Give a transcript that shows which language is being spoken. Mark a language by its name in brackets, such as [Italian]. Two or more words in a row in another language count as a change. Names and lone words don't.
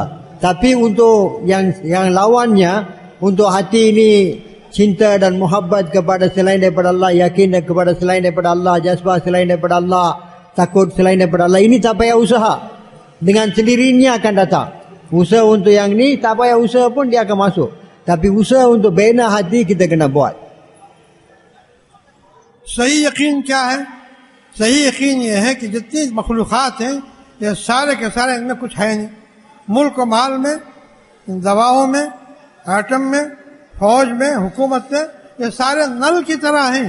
[Malay] Tapi untuk yang lawannya, untuk hati ini cinta dan muhabbat kepada selain daripada Allah, yakin kepada selain daripada Allah, jazbah selain daripada Allah, takut selain daripada Allah, ini tak payah usaha, dengan sendirinya akan datang. Usaha untuk yang ni tak payah usaha pun, dia akan masuk. Tapi usaha untuk bina hati kita kena buat. [Hindi] सही यकीन क्या है? सही यकीन ये है कि जितनी मखलूक़ात हैं, ये सारे के सारे इनमें कुछ है नहीं। मुल्क और माल में, दवाओं में, एटम में, फौज में, हुकूमत में, ये सारे नल की तरह हैं।